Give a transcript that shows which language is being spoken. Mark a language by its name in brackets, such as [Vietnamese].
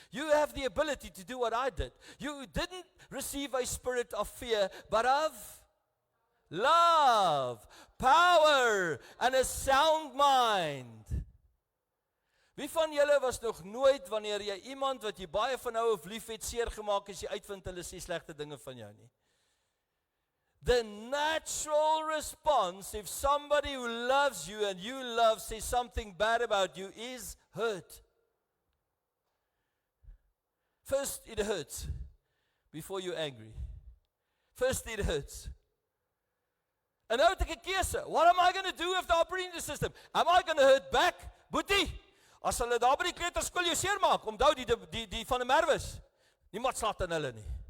[English] You have the ability to do what I did. You didn't receive a spirit of fear, but of love, power, and a sound mind. [Afrikaans] Wie van julle was nog nooit, wanneer jy iemand wat jy baie van hou of lief het, seer gemaak as jy uitvind hulle sê slegte dinge van jou nie? [English] The natural response, if somebody who loves you and you love says something bad about you, is hurt. First it hurts before you're angry. First it hurts. [Afrikaans] En nou het ek 'n keuse. [English] What am I going to do with the operating system? Am I going to hurt back? [Afrikaans] Boetie, as hulle daar by die kleuterskool jou seermaak, onthou die van die Merwes. Niemand slaat in hulle nie.